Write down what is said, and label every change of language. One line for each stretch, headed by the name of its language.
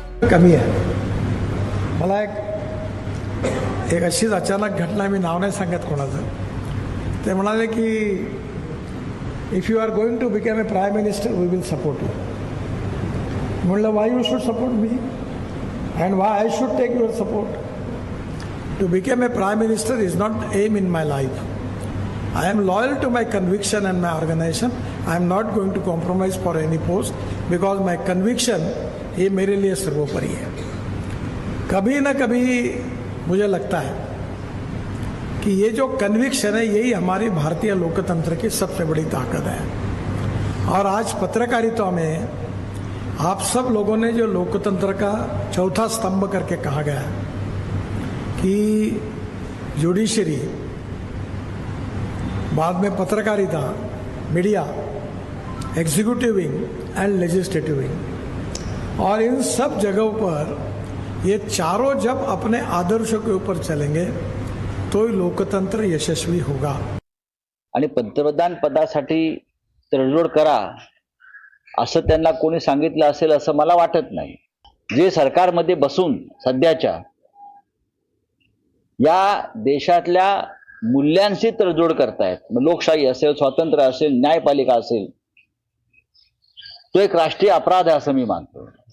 Marathi: कमी आहे मला एक अशीच अचानक घटना, मी नाव नाही सांगत कोणाचं, ते म्हणाले की
English: If you are going to become a prime minister we will support you.
Marathi: म्हणलं
English: Why you should support me and why I should take your support. To become a prime minister is not aim in my life. I am loyal to my conviction and my organization. I am not going to compromise for any post because my conviction
Hindi: ये मेरे लिए सर्वोपरि है। कभी ना कभी मुझे लगता है कि ये जो कन्विक्शन है यही हमारी भारतीय लोकतंत्र की सबसे बड़ी ताकत है। और आज पत्रकारिता में आप सब लोगों ने जो लोकतंत्र का चौथा स्तंभ करके कहा गया कि जुडिशरी, बाद में पत्रकारिता, media,
English: executive wing and legislative wing,
Hindi: और इन सब जगहों पर ये चारों जब अपने आदर्शों के ऊपर चलेंगे तो लोकतंत्र यशस्वी होगा।
Marathi: आणि पंतप्रधान पदासाठी तडजोड करा असं त्यांना कोणी सांगितलं असेल असं मला वाटत नाही। जे सरकारमध्ये बसून सध्याच्या या देशातल्या मूल्यांशी तडजोड करतायत, लोकशाही असेल, स्वातंत्र्य असेल, न्यायपालिका असेल, तो एक राष्ट्रीय अपराध आहे असं मी मानतो।